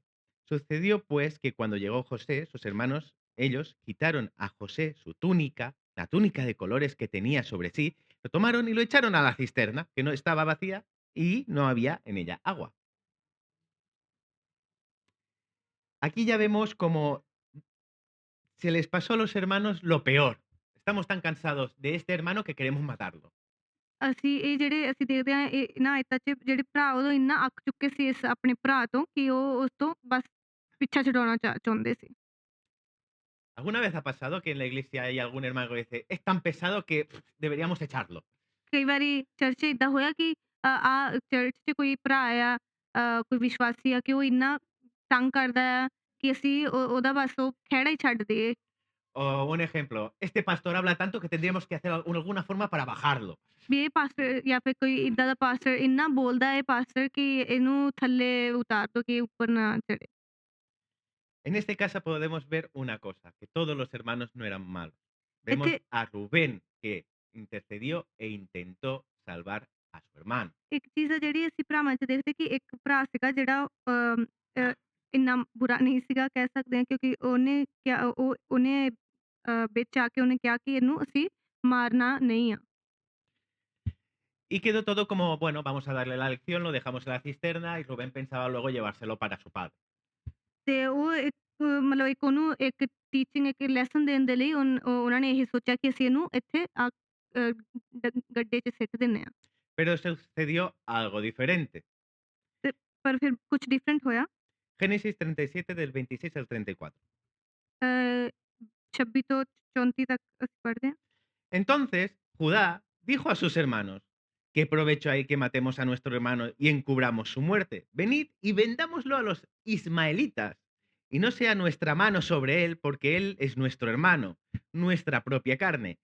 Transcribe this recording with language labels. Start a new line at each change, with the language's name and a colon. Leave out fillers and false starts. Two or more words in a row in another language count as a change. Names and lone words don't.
Spanish: Sucedió pues que cuando llegó José, sus hermanos, ellos quitaron a José su túnica, la túnica de colores que tenía sobre sí, lo tomaron y lo echaron a la cisterna, que no estaba vacía y no había en ella agua. Aquí ya vemos cómo se les pasó a los hermanos lo peor. Estamos tan cansados de este hermano que queremos matarlo.
Punjabi: ਅਸੀਂ ਦੇਖਦੇ ਹਾਂ ਇਹ ਇਹਨਾਂ ਆਇਤਾਂ 'ਚ ਜਿਹੜੇ ਭਰਾ ਉਦੋਂ ਇੰਨਾ ਅੱਕ ਚੁੱਕੇ ਸੀ ਇਸ ਆਪਣੇ ਭਰਾ ਤੋਂ ਕਿ ਉਹ ਉਸ ਤੋਂ ਬਸ ਪਿੱਛਾ ਛੁਡਾਉਣਾ ਚਾਹੁੰਦੇ ਸੀ।
Spanish: ¿Alguna vez ha pasado que en la iglesia hay algún hermano que dice, es tan pesado que deberíamos echarlo?
Punjabi: ਕਈ ਵਾਰੀ ਚਰਚ 'ਚ ਇੱਦਾਂ ਹੋਇਆ ਕਿ ਚਰਚ 'ਚ ਕੋਈ ਭਰਾ ਆ, ਕੋਈ ਵਿਸ਼ਵਾਸੀ ਆ ਕਿ ਉਹ ਇੰਨਾ ਤੰਗ ਕਰਦਾ ਆ ਕਿ ਅਸੀਂ ਉਹਦਾ ਬਸ ਉਹ ਖਹਿੜਾ ਹੀ ਛੱਡ ਦੇਈਏ।
Spanish: O un ejemplo, este pastor habla tanto que tendríamos que hacer alguna forma para bajarlo.
Punjabi: ਵੀ ਇਹ ਪਾਸਟਰ ਜਾਂ ਫਿਰ ਕੋਈ ਇੱਦਾਂ ਦਾ ਪਾਸਟਰ ਇੰਨਾ ਬੋਲਦਾ ਹੈ ਪਾਸਟਰ ਕਿ ਇਹਨੂੰ ਥੱਲੇ ਉਤਾਰ ਦਿਓ ਕਿ ਇਹ ਉੱਪਰ ਨਾ ਚੜ੍ਹੇ।
Spanish: En este caso podemos ver una cosa, que todos los hermanos no eran malos. Vemos
Punjabi: ਇੱਥੇ
Spanish: a Rubén que intercedió e intentó salvar a su hermano.
Punjabi: ਇੱਕ ਚੀਜ਼ ਆ ਜਿਹੜੀ ਅਸੀਂ ਭਰਾਵਾਂ 'ਚ ਦੇਖਦੇ ਕਿ ਇੱਕ ਭਰਾ ਸੀਗਾ ਜਿਹੜਾ ਇੰਨਾ ਬੁਰਾ ਨਹੀਂ ਸੀਗਾ ਕਹਿ ਸਕਦੇ ਹਾਂ ਕਿਉਂਕਿ ਉਹਨੇ ਵਿੱਚ ਆ ਕੇ ਉਹਨੇ ਕਿਹਾ ਕਿ ਇਹਨੂੰ ਅਸੀਂ ਮਾਰਨਾ ਨਹੀਂ ਆ।
Spanish: Y quedó todo como, bueno, vamos a darle la lección, lo dejamos en la cisterna y Rubén pensaba luego llevárselo para su padre.
Punjabi: ਤੇ ਉਹ ਇੱਕ ਮਤਲਬ ਇੱਕ ਉਹਨੂੰ ਇੱਕ ਟੀਚਿੰਗ ਇੱਕ ਲੈਸਨ ਦੇਣ ਦੇ ਲਈ ਉਹਨਾਂ ਨੇ ਇਹ ਸੋਚਿਆ ਕਿ ਅਸੀਂ ਇਹਨੂੰ ਇੱਥੇ ਗੱਡੇ 'ਚ ਸਿੱਟ ਦਿੰਦੇ ਹਾਂ।
Spanish: Pero sucedió algo diferente.
Punjabi: ਤੇ ਪਰ ਫਿਰ ਕੁਛ ਡਿਫਰੈਂਟ ਹੋਇਆ।
Spanish: Génesis 37 del 26 al 34.
Punjabi: 26 ਤੋਂ 34 ਤੱਕ ਅਸੀਂ ਪੜ੍ਹਦੇ ਹਾਂ।
Spanish: Entonces Judá dijo a sus hermanos, ¿qué provecho hay que matemos a nuestro hermano y encubramos su muerte? Venid y vendámoslo a los ismaelitas, y no sea nuestra mano sobre él, porque él es nuestro hermano, nuestra propia carne.